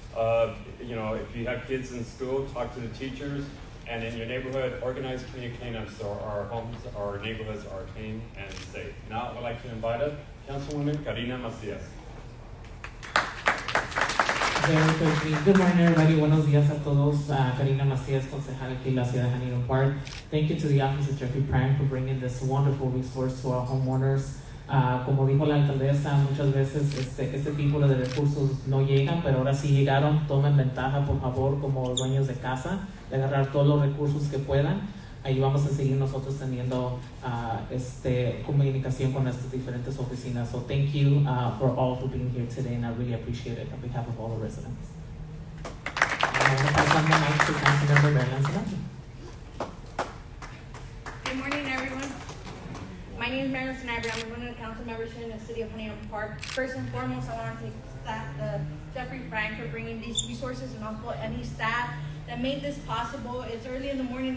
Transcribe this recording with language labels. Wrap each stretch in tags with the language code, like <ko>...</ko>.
<en>If you have kids in school, talk to the teachers. And in your neighborhood, organize community cleanups so our homes, our neighborhoods are clean and safe. Now I'd like to invite up Councilwoman Karina Macias. Very quickly. Good morning, everybody.</en> <es>Buenos días a todos. Karina Macias, concejal aquí en la ciudad de Huntington Park.</es> <en>Thank you to the office of Jeffrey Prime for bringing this wonderful resource to our homeowners.</en> <es>Como dijo la alcaldesa, muchas veces este tipo de recursos no llegan, pero ahora sí llegaron. Tomen ventaja, por favor, como dueños de casa, de agarrar todos los recursos que puedan. Ahí vamos a seguir nosotros teniendo comunicación con nuestras diferentes oficinas.</es> <en>So thank you for all for being here today, and I really appreciate it on behalf of all the residents. I'm going to pass on the mic to Councilmember Marilyn Sanabria. Good morning, everyone. My name is Marilyn Sanabria. I'm one of the council members here in the city of Huntington Park. First and foremost, I want to thank Jeffrey Frank for bringing these resources and also any staff that made this possible. It's early in the morning.</en>